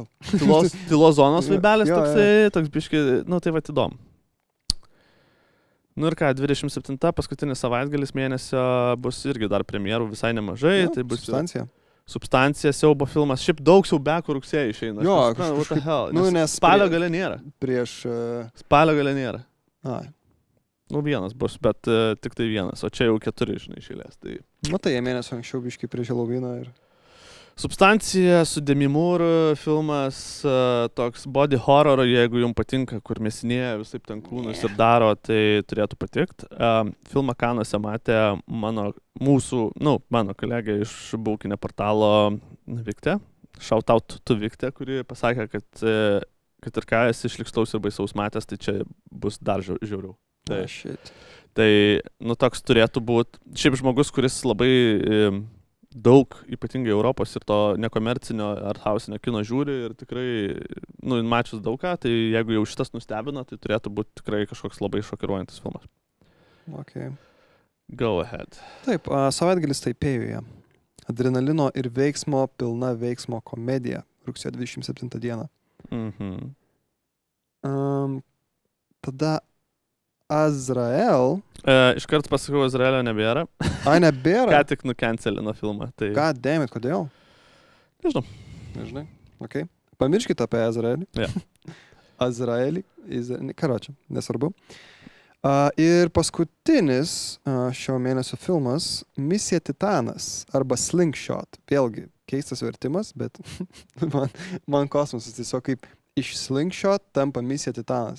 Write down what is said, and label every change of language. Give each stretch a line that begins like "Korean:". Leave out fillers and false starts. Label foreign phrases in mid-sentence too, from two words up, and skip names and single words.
Lithuanian: Tylos zonos vaibelis toks biški, tai vat įdomu. Ir ką, 27 paskutinis savaitgalis mėnesio bus irgi dar premjerų visai nemažai. Jo, tai bus Substancija, siaubo filmas. Šiaip daug siaubekų rugsėjai išeina. Jo,
English: what the hell.
Lithuanian: Nes spalio gale nėra. Spalio gale nėra. Vienas bus, bet tik tai vienas, o čia jau 4, žinai, išėlės. Tai... Matai, jie mėnesio anksčiau biškai prieš Halloweeną ir... Substancija su Demi Moore filmas, toks
English: body horror,
Lithuanian: jeigu jums patinka, kur mėsinėja visai ten kūnus ir daro, tai turėtų patikti. Filmą Kanuose matė mano kolegė iš baukinio portalo Viktė,
English: shout out to
Lithuanian: Viktė, kuri pasakė, kad ir ką esi išlikslaus ir baisaus matęs, tai čia bus dar žiauriau. Tai toks turėtų būti, šiaip žmogus, kuris labai daug, ypatingai Europos ir to nekomercinio arthausinio kino žiūri ir tikrai, mačius daug ką, tai jeigu jau šitas nustebino, tai turėtų būti tikrai kažkoks labai šokiruojantis filmas.
English: Okay. Go ahead.
Lithuanian: Taip, savaitgalis Taipėjuje. Adrenalino ir veiksmo pilna veiksmo komedija rugsėjo 27 dieną. Tada Azrael. Iškart pasakau, Azraelio nebėra. Nebėra? Ką tik nukencelino filmą. Tai...
English: God damn it,
Lithuanian: kodėl? Nežinau. Nežinai? Ok. Pamirškite apie Azraelį. Yeah. Azraelį. Karočią, nesvarbu. Ir paskutinis šio mėnesio filmas Misija Titanas arba Slingshot. Vėlgi, keistas vertimas, bet man kosmosas tiesiog kaip iš Slingshot tampa Misija Titanas.